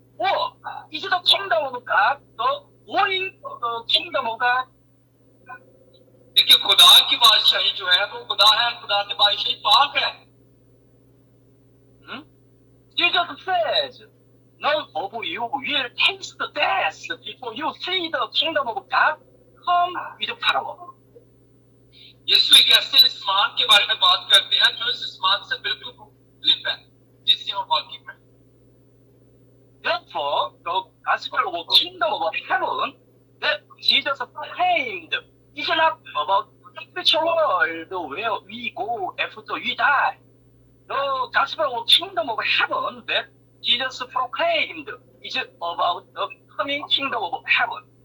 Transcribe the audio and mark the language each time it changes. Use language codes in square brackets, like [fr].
[en] Or is the kingdom of God the going kingdom of God? [hi] देखिए खुदा की बादशाही जो है वो खुदा है खुदा की बादशाही पाक है. [en] Jesus says, none of you will taste death before you see the kingdom of God come with power. [hi] यीशु एक ऐसे इस्मान के बारे में बात करते हैं जो इस इस्मान से बिल्कुल मुख्तलिफ है जिससे हम वाकिफ हैं. [en] Therefore, the gospel of the kingdom of heaven that Jesus proclaimed is not about the spiritual world where we go after we die. The gospel of the kingdom of heaven that Jesus proclaimed is about the coming kingdom of heaven.